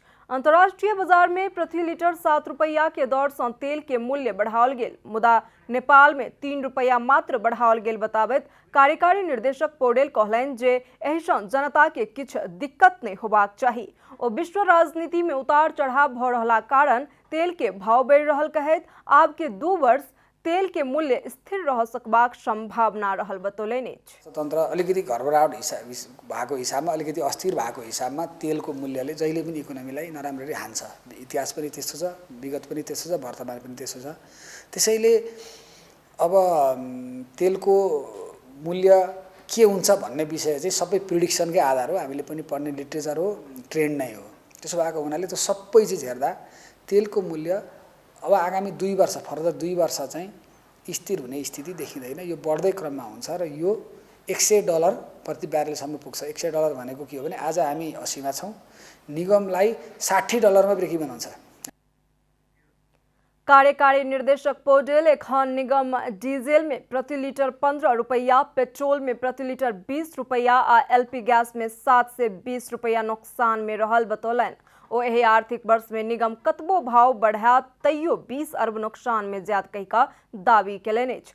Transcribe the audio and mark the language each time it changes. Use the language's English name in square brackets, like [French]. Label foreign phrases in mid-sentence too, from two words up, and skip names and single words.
[Maithili] अंतर्राष्ट्रीय बाजार में प्रति लीटर 7 रुपया के दर से तेल के मूल्य बढ़ाओल गेल, मुदा नेपाल में 3 रुपया मात्र बढ़ाओल गेल बताबैत कार्यकारी निर्देशक पौडेल कहलनि जे एहि सँ जनता के किछ दिक्कत नहीं होबाक चाही। ओ विश्व राजनीति में उतार चढ़ाव भ रहला कारण तेल के भाव बढ़ि रहल कहैत आब के 2 वर्ष तेल के मूल्य स्थिर रह सकबाक संभावना रहल बतौलनि अछि। [Nepali] स्वतन्त्र अलिकति घरबराहट भएको हिसाबमा अलिकति अस्थिर भएको हिसाबमा तेलको मूल्यले जहिले पनि इकोनोमीलाई नराम्ररी हान्छ। इतिहास पनि त्यस्तो छ, विगत पनि त्यस्तो छ, वर्तमान पनि त्यस्तो छ। त्यसैले अब तेलको मूल्य के हुन्छ भन्ने विषय चाहिँ सबै प्रिडिक्सनकै आधार हो। हामीले पनि पढ्ने लिटरेचर हो, ट्रेन्ड नै हो। त्यसो भएको हुनाले त्यो सबै चिज हेर्दा तेलको मूल्य अब आगामी 2 वर्ष फर्दर 2 वर्ष चाहिँ स्थिर हुने स्थिति देखिँदैन। यो बढ्दै क्रममा हुन्छ र यो $100 प्रति ब्यारेलसम्म पुग्छ। $100 भनेको के हो भने आज हामी 80 मा छौं, निगमलाई $60 मा [English] break even [Nepali] हुन्छ। [Maithili] कार्यकारी निर्देशक पौडेल एखन निगम डीजल में प्रति लीटर 15 रुपया, पेट्रोल में प्रति लीटर 20 रुपया आ एलपी गैस में 7 से 20 रुपया नुकसान में रहल बतौलनि। ओ एहि आर्थिक वर्ष में निगम कतबो भाव बढ़ात तैयो 20 अरब नुकसान में जायत कहि का दावी केलनि अछि।